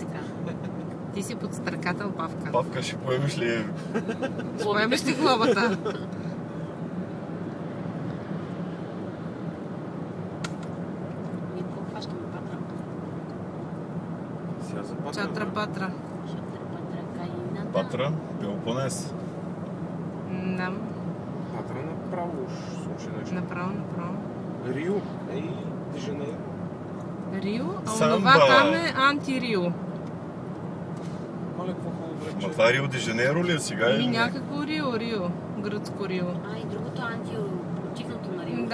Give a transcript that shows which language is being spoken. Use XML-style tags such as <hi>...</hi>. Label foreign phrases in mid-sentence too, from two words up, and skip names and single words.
<bg>така. Ти си подстракател, Павка. Павка, ще поемеш ли? Поемеш ли глобата? Ние какво хващаме патра? Сега за патра. Чатра-патра. Шатър патра, кайната. Патра, Пелопонес. Нам. Патра направо уж слушай нещо. Направо. Рио. Ей, Дежанейро. Рио, а Самба. онова там е анти-Рио. Мале, какво хубаво време. Ма това Рио де Жанейро ли е сега? Или или не? някакво Рио. Гръцко Рио. А, и другото противното на Рио.</bg>